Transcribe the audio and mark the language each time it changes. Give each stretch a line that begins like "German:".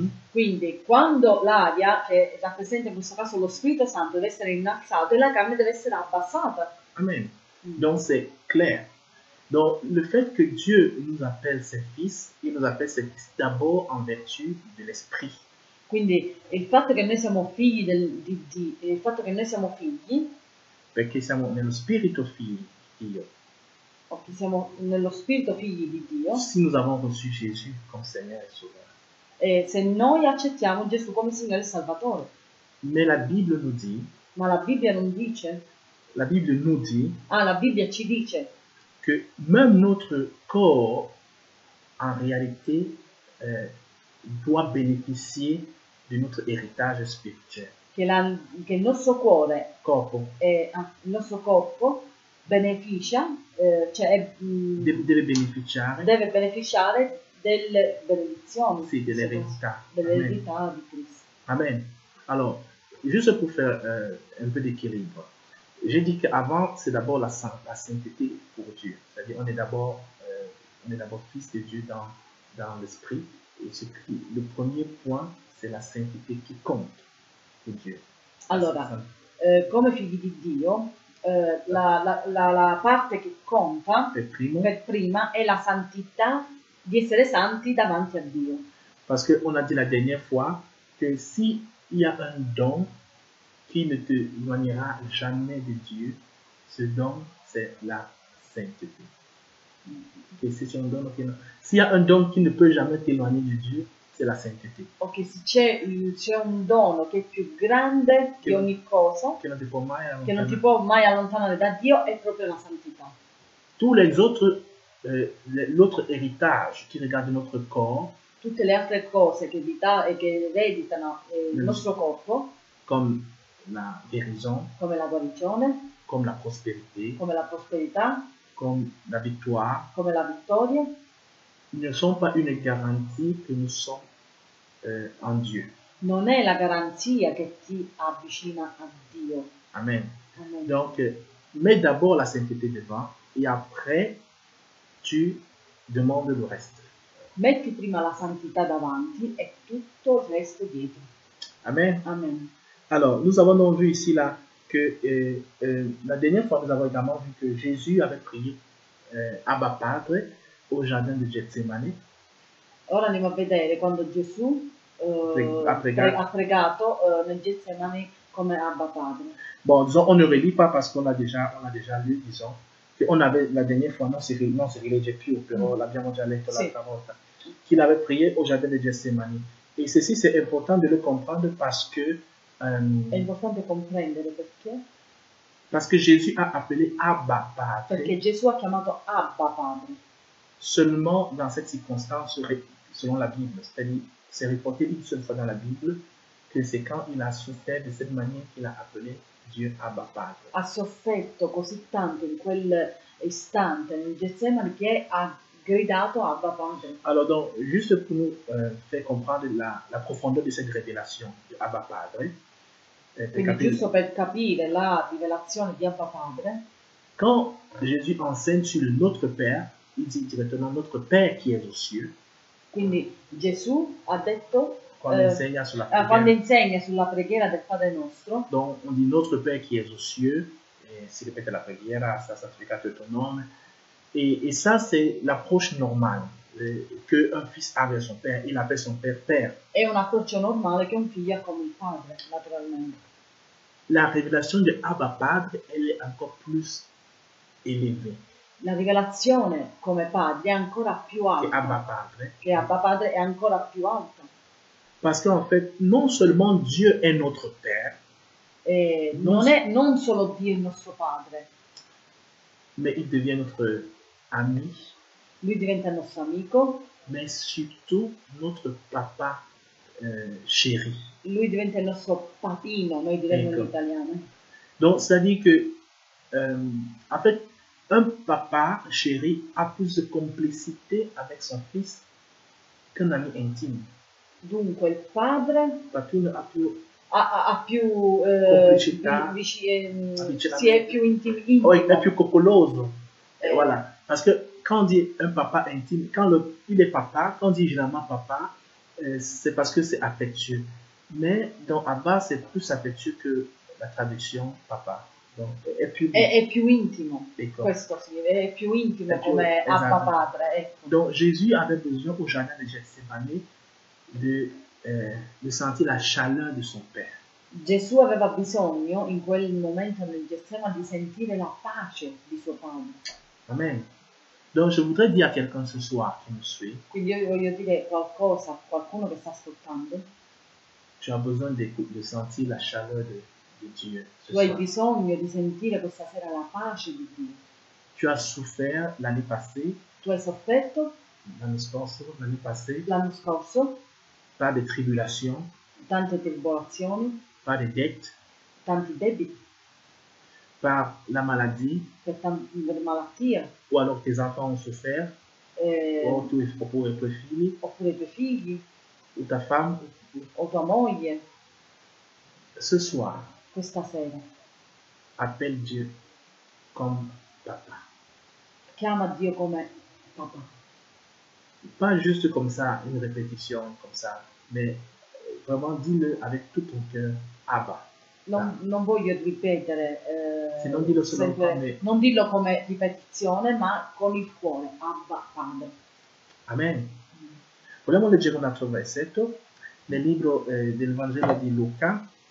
Italian: Quindi quando l'aria, che rappresenta in questo caso lo Spirito Santo, deve essere innalzato e la carne deve essere abbassata.
French: Amen. Donc c'est clair. Donc le fait que Dieu nous appelle ses fils, il nous appelle ses fils d'abord en vertu de l'esprit.
Italian: Quindi il fatto che noi siamo figli il fatto che noi siamo figli, perché siamo nello spirito figli di Dio. Okay, siamo nello spirito figli di Dio.
French: Si nous avons reçu Jésus comme Seigneur et Sauveur.
Italian: E se noi accettiamo Gesù come Signore e Salvatore.
French: Mais la Bible nous dit.
Italian: Ma la Bibbia non dice.
French: La Bible nous dit.
Italian: La Bibbia ci dice.
French: Que même notre corps, en réalité, doit bénéficier de notre héritage spirituel.
Italian: che il nostro cuore, Corpo il nostro corpo beneficia, deve beneficiare deve beneficiare delle benedizioni, sì, dell'eredità. dell'eredità di Cristo. Amen.
French: Alors, juste pour faire un peu d'équilibre, j'ai dit qu'avant, c'est d'abord la sainteté pour Dieu. C'est-à-dire, on est d'abord fils de Dieu dans l'esprit. Et le premier point, c'est la sainteté qui compte pour Dieu.
Italian: Allora, come figli di Dio, la parte che conta Per primo, per prima è la santità, di essere santi davanti a Dio.
French: parce qu'on a dit la dernière fois que s'il y a un don qui ne te éloignera jamais de Dieu, ce don, c'est la sainteté. Okay, s'il y a un don qui ne peut jamais t'éloigner de Dieu, c'est la sainteté.
Italian: Ok, se c'è un dono che è più grande di ogni cosa, Che non ti può mai che non ti allontanare. può mai allontanare da Dio, è proprio la santità.
French: Tous les autres, l'autre héritage qui regarde notre corps,
Italian: Tutte le altre cose che ereditano il nostro corpo,
French: comme la guérison,
Italian: come la guarigione,
French: comme la prospérité,
Italian: come la prosperità,
French: comme la victoire,
Italian: come la vittoria,
French: ne sont pas une garantie que nous sommes en Dieu.
Italian: non è la garanzia che ti avvicina a Dio. Amen. Amen.
French: Donc, mets d'abord la sainteté devant et après, tu demandes le reste.
Italian: Metti prima la santità davanti e tutto il resto dietro. Amen. Amen.
French: Alors, nous avons donc vu ici là que la dernière fois, nous avons également vu que Jésus avait prié Abba Padre au jardin de Gethsemane.
Italian: Ora andiamo a vedere quando Gesù Ha pregato. ha pregato nel Getsemani come Abba Padre.
French: Bon, disons, on ne relit pas parce qu'on a déjà lu, disons. On avait la dernière fois,
Italian: non, si rilegge più, però l'abbiamo già letto Sì. l'altra volta,
French: qu'il avait prié au jardin de Gethsemane. Et ceci, c'est important de le comprendre parce que
Italian: È importante comprendere
French: parce que Jésus a appelé Abba Padre
Italian: perché Gesù ha chiamato Abba Padre
French: seulement dans cette circonstance selon la Bible. C'est-à-dire, c'est reporté une seule fois dans la Bible que c'est quand il a souffert de cette manière qu'il a appelé Dieu Abba Padre.
Italian: ha sofferto così tanto in quell'istante nel Getsemani che ha gridato Abba Padre.
French: Alors donc, juste pour nous faire comprendre la profondeur de cette révélation de Abba Padre,
Italian: Quindi giusto per capire la rivelazione di Abba Padre,
French: quand Jésus enseigne sur notre Père, il dit directement notre Père qui est aux cieux.
Italian: quindi Gesù ha detto Quando insegna sulla preghiera. quando insegna sulla preghiera del Padre nostro,
French: Donc, on dit notre Père qui est aux cieux, et si répète la preghiera, ça
Italian: sanctificato
French: ton nom. Et ça, c'est l'approche normale qu'un fils a vers son père. Il appelle son père Père.
Italian: è un approccio normale che un figlio ha con il padre, naturalmente.
French: La révélation de Abba Padre, elle est encore plus élevée
Italian: La rivelazione come padre è ancora più
French: que
Italian: alta, Abba Padre. che Abba Padre è ancora più alta.
French: Parce qu'en fait, non seulement Dieu est notre Père,
Italian: Non solo Dio il nostro padre,
French: mais il devient notre ami,
Italian: lui diventa il nostro amico,
French: mais surtout notre papa chéri.
Italian: lui diventa il nostro papino, noi diremmo in Ecco. italiano.
French: Donc, c'est-à-dire que, en fait, un papa chéri a plus de complicité avec son fils qu'un ami intime.
Italian: Dunque il padre Papino ha più ha più complicità, si è più intimo.
French: oh, il est plus coccoloso. Voilà. Parce que quand on dit un papa intime, il est papa, quand on dit généralement papa, c'est parce que c'est affectueux. Mais dans Abba, c'est plus affectueux que la traduction papa. Donc,
Italian: è più intimo. Ecco. Questo sì, è più intimo È più, come Abba esatto. Padre. Ecco.
French: Donc Jésus avait besoin au jardin de Gethsemane de sentir la chaleur de son Père.
Italian: Gesù aveva bisogno in quel momento nel Getsemani di sentire la pace di suo padre. Amen.
French: Donc je voudrais dire à quelqu'un ce soir qui me suit,
Italian: Quindi io voglio dire qualcosa a qualcuno che sta ascoltando.
French: tu as besoin de sentir la chaleur de Dieu ce
Italian: Tu hai
French: soir.
Italian: bisogno di sentire questa sera la pace di Dio.
French: Tu as souffert l'année passée,
Italian: Tu hai sofferto
French: l'année scorsa, l'année passée,
Italian: l'anno scorso
French: par des tribulations,
Italian: tante tribolazioni,
French: par des dettes,
Italian: tanti debiti,
French: par la maladie,
Italian: per malattie,
French: ou alors tes enfants ont souffert,
Italian: o tu oppure i tuoi figli, oppure i tuoi figli,
French: ou ta femme.
Italian: o tua moglie.
French: Ce soir,
Italian: Questa sera
French: appelle Dieu comme papa.
Italian: chiama Dio come papà.
French: Pas juste comme ça, une répétition comme ça, mais vraiment dis-le avec tout ton cœur, Abba.
Italian: Non voglio ripetere, Se non dillo solo sempre, come... non dirlo come ripetizione, ma con il cuore, Abba, Padre. Amen. Vogliamo leggere un altro versetto nel libro del Vangelo di Luca.